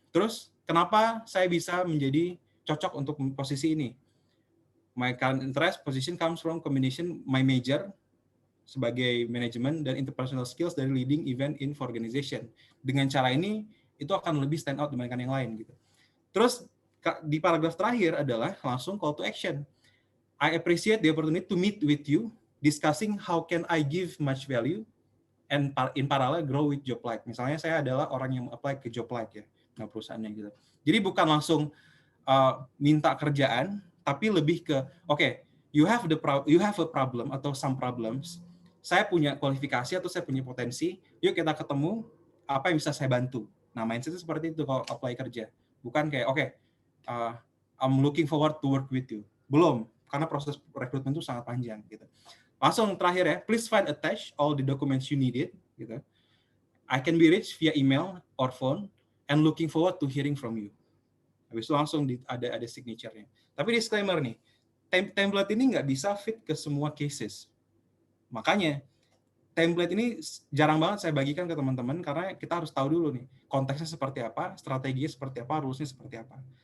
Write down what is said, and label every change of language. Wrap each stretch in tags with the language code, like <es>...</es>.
<id>Terus kenapa saya bisa menjadi cocok untuk posisi ini?</id> <en>My current interest position comes from combination my major</en> <id>sebagai manajemen dan</id> <en>interpersonal skills</en> <id>dari</id> <en>leading event in for organization.</en> <id>Dengan cara ini itu akan lebih</id> <en>stand out</en> <id>dibandingkan yang lain gitu. Terus di paragraf terakhir adalah langsung</id> <en>call to action. I appreciate the opportunity to meet with you, discussing how can I give much value and in parallel grow with Job-like.</en> <id>Misalnya saya adalah orang yang apply ke Job-like ya, nah perusahaannya gitu. Jadi bukan langsung minta kerjaan, tapi lebih ke</id> <en>you have a problem</en> <id>atau</id> <en>some problems.</en> <id>Saya punya kualifikasi atau saya punya potensi. Yuk kita ketemu, apa yang bisa saya bantu. Nah, mindset seperti itu kalau apply kerja. Bukan kayak</id> <en>I'm looking forward to work with you.</en> <id>Belum, karena proses rekrutmen itu sangat panjang gitu. Langsung terakhir ya,</id> <en>please find attach all the documents you needed</en> <id>gitu.</id> <en>I can be reached via email or phone and looking forward to hearing from you.</en> <id>Habis itu langsung ada signature-nya. Tapi disclaimer nih, template ini nggak bisa fit ke semua cases. Makanya template ini jarang banget saya bagikan ke teman-teman karena kita harus tahu dulu nih konteksnya seperti apa, strateginya seperti apa, rules-nya seperti apa.</id>